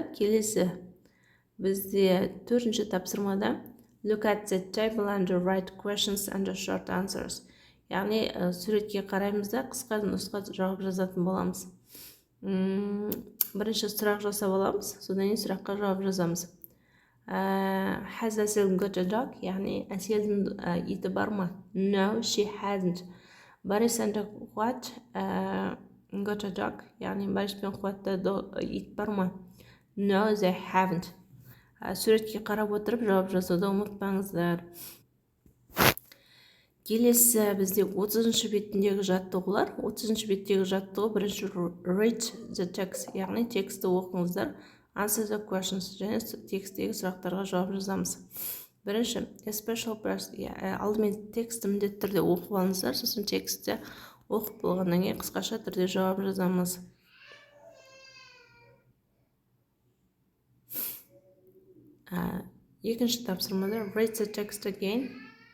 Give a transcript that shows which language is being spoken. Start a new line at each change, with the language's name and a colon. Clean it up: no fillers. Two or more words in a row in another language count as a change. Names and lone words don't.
Kazakh: Келесі бізде төртінші тапсырмада
English: look at the table and write questions and short answers.
Kazakh: Яғни суретке қараймыз да қысқа нұсқа жауап жазатын боламыз. Бірінші сұрақ жасап аламыз, содан кейін сұраққа жауап жазамыз.
English: Has Asel got a dog?
Kazakh: Яғни Әселдің иті бар ма?
English: No, she hasn't. Борис and Қуат got a dog?
Kazakh: Яғни Борис пен Қуатта ит бар ма?
English: No, they haven't.
Kazakh: Суретке қарап отырып жауап жазуды ұмытпаңыздар. Келесі бізде 30-ші беттегі жаттығулар. 30-ші беттегі жаттығу бірінші
English: read the text,
Kazakh: яғни тексті оқыңыздар.
English: Answer the questions,
Kazakh: және текстегі сұрақтарға жауап жазамыз. Бірінші,
English: a special person,
Kazakh: алдымен тексті міндетті түрде оқып алыңыздар, сосын тексті оқып болғаннан кейін қысқаша түрде жауап жазамыз. Екінші тапсырмада
English: read the text again.